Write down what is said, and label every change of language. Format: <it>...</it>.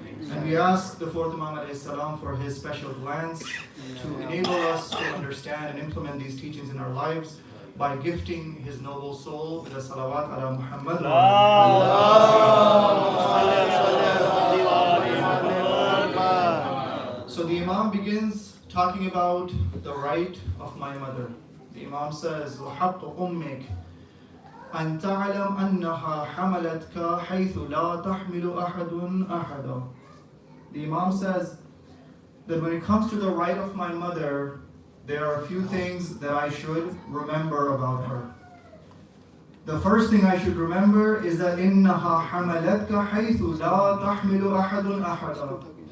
<en>And we ask the 4th Imam alayhi salam for his special glance to enable us to understand and implement these teachings in our lives by gifting his noble soul with a salawat ala Muhammad. So the Imam begins talking about the right of my mother. The Imam says,</en> <ar>وَحَقُّ أُمِّكَ أَن تَعْلَمْ أَنَّهَا حَمَلَتْكَ حَيْثُ لَا تَحْمِلُ أَحَدٌ أَحَدًا.</ar> <en>The Imam says that when it comes to the right of my mother, there are a few things that I should remember about her. The first thing I should remember is that</en> <ar>إِنَّهَا حَمَلَتْكَ حَيْثُ لَا تَحْمِلُ أَحَدٌ أَحَدًا.</ar>